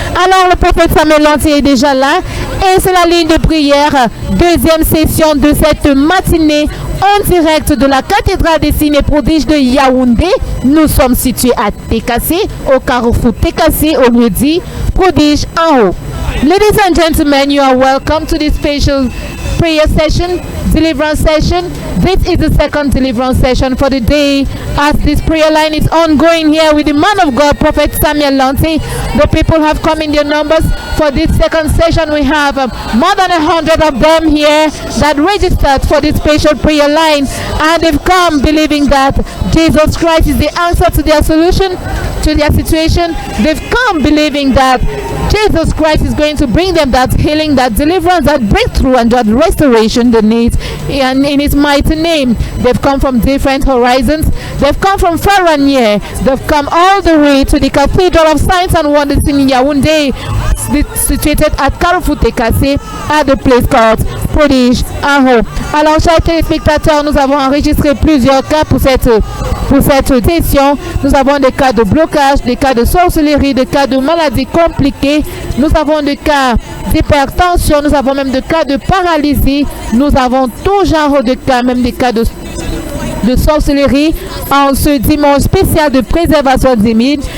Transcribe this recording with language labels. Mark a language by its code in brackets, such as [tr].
[fr] Alors le prophète Samuel Lanty est déjà là et c'est la ligne de prière, deuxième session de cette matinée en direct de la cathédrale des signes et prodiges de Yaoundé. Nous sommes situés à Tekassi, au carrefour Tekassi, au lieu dit Prodige en haut. [en] Ladies and gentlemen, you are welcome to this special prayer session, deliverance session. This is the second deliverance session for the day as this prayer line is ongoing here with the man of God, Prophet Samuel Lanty. The people have come in their numbers. For this second session, we have more than 100 of them here that registered for this special prayer line, and they've come believing that Jesus Christ is the answer to their solution, to their situation. They've come believing that Jesus Christ is going to bring them that healing, that deliverance, that breakthrough, and that restoration they need. And in His mighty name, they've come from different horizons. They've come from far and near. They've come all the way to the Cathedral of Signs and Wonders in Yaoundé, situated at Carrefour Tekassi, at the place called Prodige en haut. [fr] Alors, chers téléspectateurs, nous avons enregistré plusieurs cas pour cette session. Nous avons des cas de blocage, des cas de sorcellerie, des cas de maladies compliquées. Nous avons des cas d'hypertension, nous avons même des cas de paralysie. Nous avons tout genre de cas, même des cas de sorcellerie en ce dimanche spécial de préservation divine.